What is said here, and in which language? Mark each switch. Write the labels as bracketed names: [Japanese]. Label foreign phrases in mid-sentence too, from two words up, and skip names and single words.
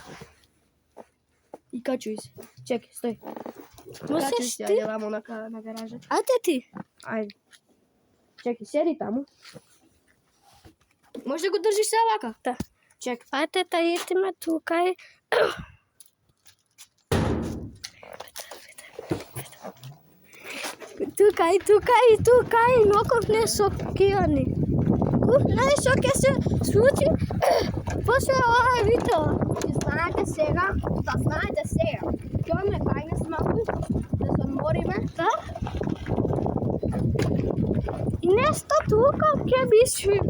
[Macedonian] И качуј се. Чекај, стој. Можеш Качуј се, ти? ајде ламо на гаражата. Ајде ти. Ајде. Чекај, седи таму. Може да го држиш се вака? Да. Чекај. Ајде да идеме тука. Tukaj, mnogo ne šokirani. Знаеш што ќе се случи после ова видео? Знаете сега, ќе одиме кај нас малку, да се одмориме. Да? И нешто тука ќе мислиме.